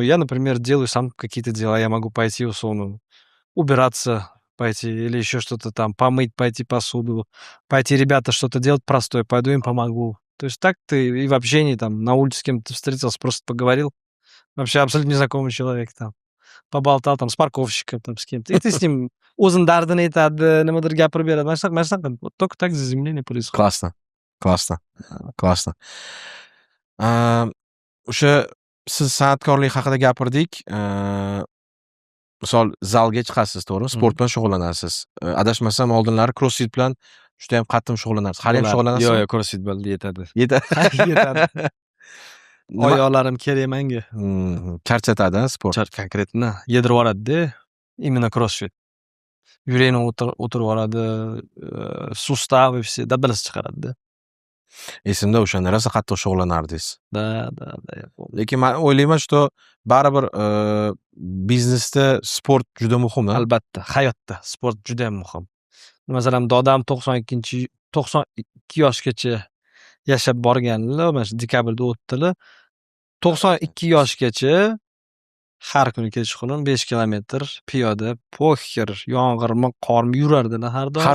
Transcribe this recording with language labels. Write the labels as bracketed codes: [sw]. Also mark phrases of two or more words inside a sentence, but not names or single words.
[ru] Я, например, делаю сам какие-то дела. Я могу пойти, условно, убираться, пойти или еще что-то там, помыть, пойти посуду, пойти ребята что-то делать простое, пойду им помогу. То есть так ты и в общении там на улице с кем-то встретился, просто поговорил. Вообще абсолютно незнакомый человек там. Поболтал там с парковщиком, там с кем-то. И ты с ним [uz] o'zini dardini aytadi, nimadir gapirib beradi. Mana shunaqa qilib. [ru] Вот только так заземление происходит. Классно. Классно. Классно. [uz] O'sha siz san'atkorlik haqida gapirdik. Misol zalga chiqasiz, to'g'rimi? Sport bilan shug'ullanasiz. Adashmasam oldinlari crossfit bilan juda ham qattiq shug'ullanarsiz. Hali ham shug'ullanasizmi? Yo'q, crossfit bilan yetadi. Yetadi. Oyoqlarim kerak menga. Charchatadi, sport. Конкретно yedirib yuboradi-da. Именно crossfit. Yurakni o'tirib yuboradi, sustavы все dabdalasi chiqaradi-da. Esimda o'shanda rosa qattiq shug'ullanardingiz. [ru] Да, я помню. [uz] Lekin men o'ylayman, что baribir biznesda sport juda muhim. Albatta, hayotda sport juda ham muhim. Masalan, dodam 92 yoshgacha yashab borganlar, mana shu dekabrda o'tdilar. 92 yoshgacha har kuni kechqurun 5 kilometr piyoda, poxer, yomg'irmi, qormi yurardilar har doim.